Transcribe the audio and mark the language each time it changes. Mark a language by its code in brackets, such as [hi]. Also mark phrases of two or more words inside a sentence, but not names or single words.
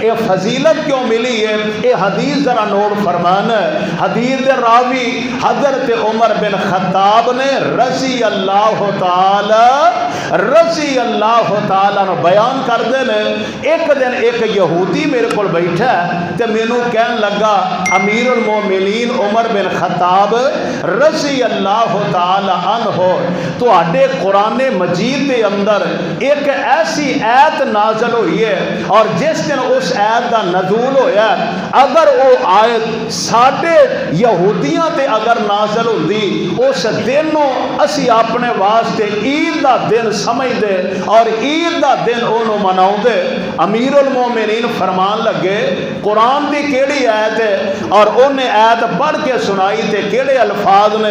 [ur] یہ فضیلت کیوں ملی ہے؟ یہ حدیث ذرا نوٹ فرمانا ہے۔ [pa] حدیث دے راوی حضرت عمر بن خطاب نے رضی اللہ تعالی نو بیان کر دینے، ایک دن ایک یہودی میرے کو بیٹھا ہے تے مینوں کہن لگا امیر المومنین عمر بن خطاب [ar] رضی اللہ تعالی عنہ [pa] تو آڈے قرآن مجید کے اندر ایک ایسی آیت نازل ہوئی ہے، اور جس دن اس آیت دا نزول ہویا ہے، اگر وہ آیت ساڈے یہودیاں تے اگر نازل ہوندی اس دن اسی اپنے واسطے عید دا دن سمجھ دے اور عید دا دن انہوں مناؤ دے۔ امیر المومنین فرمان لگے قرآن دی کیڑی آیت ہے، اور انہیں آیت پڑھ کے سنائی تے کیڑے الفاظ نے؟